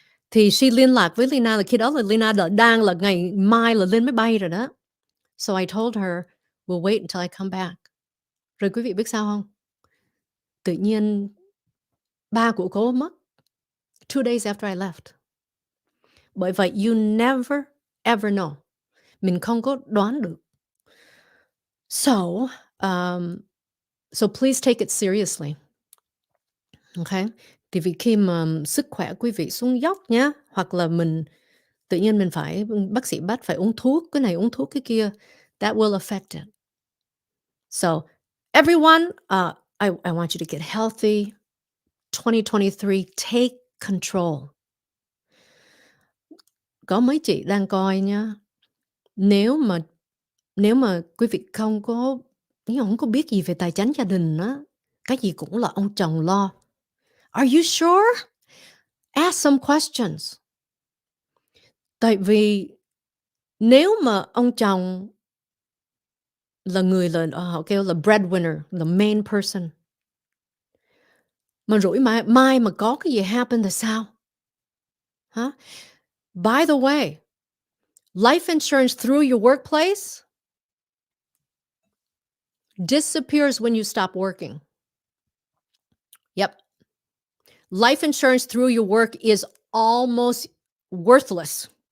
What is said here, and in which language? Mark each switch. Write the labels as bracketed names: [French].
[Vietnamese] Thì she liên lạc với Leyna, là khi đó là Leyna đang là ngày mai là lên máy bay rồi đó. [English] So I told her, we'll wait until I come back. [Vietnamese] Rồi quý vị biết sao không? Tự nhiên ba của cô mất [English] 2 days after I left. [Vietnamese] Bởi vậy [English] you never ever know. [Vietnamese] Mình không có đoán được. [English] So, so please take it seriously. Okay? [Vietnamese] Thì vì khi mà sức khỏe quý vị xuống dốc nhá, hoặc là tự nhiên mình bác sĩ bắt phải uống thuốc, cái này uống thuốc cái kia, [English] that will affect it. So, everyone, I want you to get healthy. 2023, take control. [Vietnamese] Có mấy chị đang coi nha. Nếu mà quý vị không có biết gì về tài chính gia đình á, cái gì cũng là ông chồng lo. [English] Are you sure? Ask some questions. [Vietnamese] Tại vì nếu mà ông chồng là người họ kêu là breadwinner, [English] the main person, [Vietnamese] mà rủi mai mà có cái gì happen thì sao? Huh? [English] By the way, life insurance through your workplace disappears when you stop working. Yep. Life insurance through your work is almost worthless.